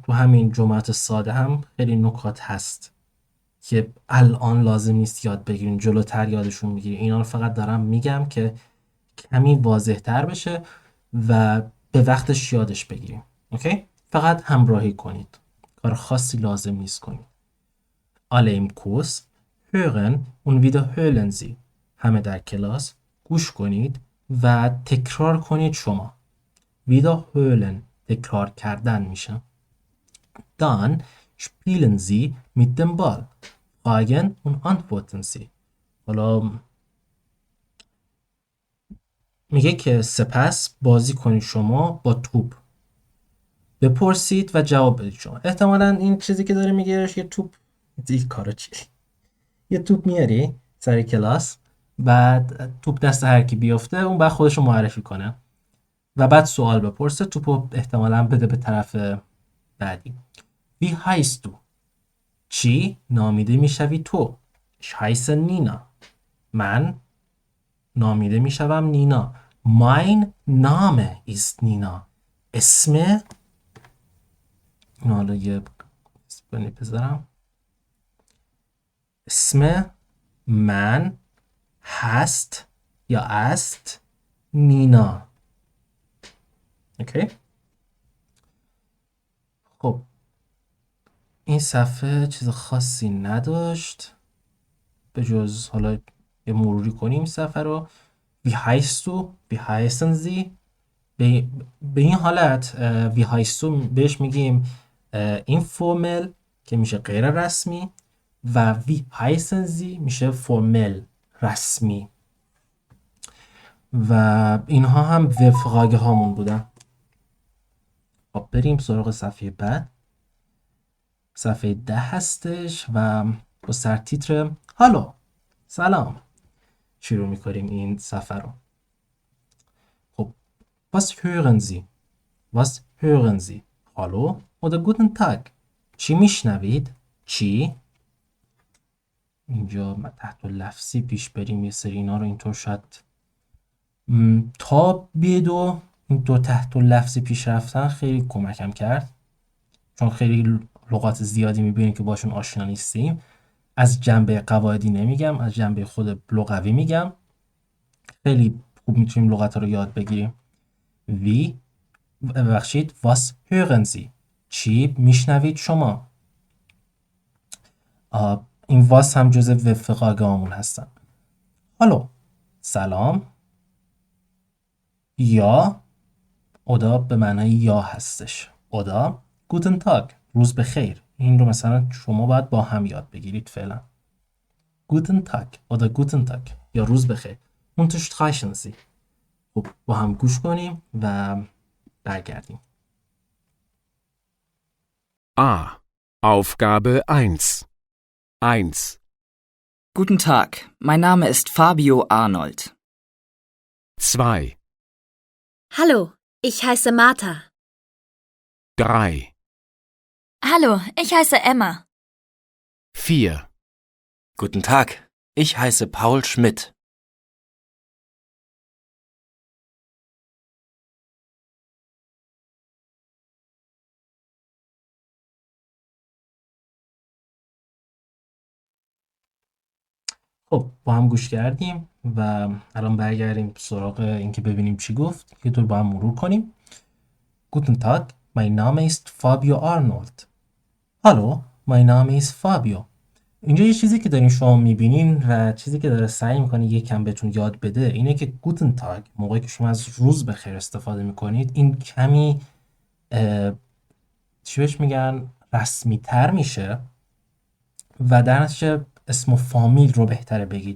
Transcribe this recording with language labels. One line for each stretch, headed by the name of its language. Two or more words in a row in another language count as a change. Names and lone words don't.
Persian: تو همین جملات ساده هم خیلی نکات هست که الان لازم نیست یاد بگیرین، جلوتر یادشون میگیرین. اینا رو فقط دارم میگم که کمی واضح تر بشه و به وقتش یادش بگیریم. اوکی؟ فقط همراهی کنید، کار خاصی لازم نیست کنید.
German: alle im Kurs hören und wiederholen Sie.
Persian: همه در کلاس گوش کنید و تکرار کنید شما. wiederholen تکرار کردن میشه.
German: dann spielen Sie mit dem Ball. fragen und antworten Sie.
Persian: حالا میگه که سپس بازی کنید شما با توپ. بپرسید و جواب بدید شما. احتمالاً این چیزی که داره میگه یه توپ، این کارا چی؟ یه توپ میاری سر کلاس، بعد توپ دست هر کی بیفته اون بعد خودش رو معرفی کنه و بعد سوال بپرسه، توپو احتمالاً بده به طرف بعدی.
German: Wie heißt du؟
Persian: چی نامیده میشوی تو؟
German: Ich heiße
Persian: نینا. من نامیده میشوم نینا.
German: Mein Name ist نینا.
Persian: اسم، حالا یه اسمی بذارم، اسم من هست یا است نینا. اوکی؟ خب این صفحه چیز خاصی نداشت به جز حالا یه مروری کنیم صفحه رو.
German: Wie heißt du؟ Wie heißen Sie؟
Persian: به این حالت
German: wie heißt du
Persian: بهش میگیم informel که میشه غیر رسمی و
German: wie heißen Sie
Persian: میشه فرمل رسمی. و اینها هم وفقاگه هامون بودن. خب بریم سراغ صفحه بعد. صفحه 10 هستش و با سرتیتر هالو، سلام شروع میکنیم این صفحه رو.
German: خب was hören Sie؟ was hören Sie؟ هالو oder guten Tag؟
Persian: چی میشنوید؟ چی؟ اینجا تحت لفظی پیش بریم یه سری اینا رو اینطور شاید تا این دو تحت لفظی پیش رفتن خیلی کمکم کرد چون خیلی لغات زیادی میبینیم که باشون آشنا نیستیم. از جنبه قواعدی نمیگم، از جنبه خود لغوی میگم. خیلی خوب میتونیم لغت رو یاد بگیریم.
German: وی ببخشید was hören Sie؟
Persian: چی میشنوید شما؟ این واس هم جزء وفق آگامون هستن. هالو سلام، یا اودا به معنای یا هستش.
German: oder guten Tag
Persian: روز بخیر. این رو مثلا شما باید با هم یاد بگیرید فعلا.
German: guten Tag oder guten Tag
Persian: یا روز بخیر.
German: unterstreichen Sie.
Persian: خب با هم گوش کنیم و برگردیم.
German: A. Aufgabe 1. 1. Guten Tag, mein Name ist Fabio Arnold. 2. Hallo, ich heiße Martha. 3. Hallo, ich heiße Emma. 4. Guten Tag, ich heiße Paul Schmidt.
Persian: خب با هم گوش کردیم و الان برگردیم سراغ اینکه ببینیم چی گفت. یه طور با هم مرور کنیم. Guten Tag, mein Name ist Fabio Arnold. Hallo, mein Name ist Fabio. اینجا یه چیزی که دارین شما میبینین و چیزی که داره سعی میکنه یکم بهتون یاد بده اینه که
German: Guten Tag
Persian: موقعی که شما از روز بخیر استفاده میکنید این کمی چی بهش میگن رسمی تر میشه و در نتیجه اسم و فامیل رو بهتره بگید.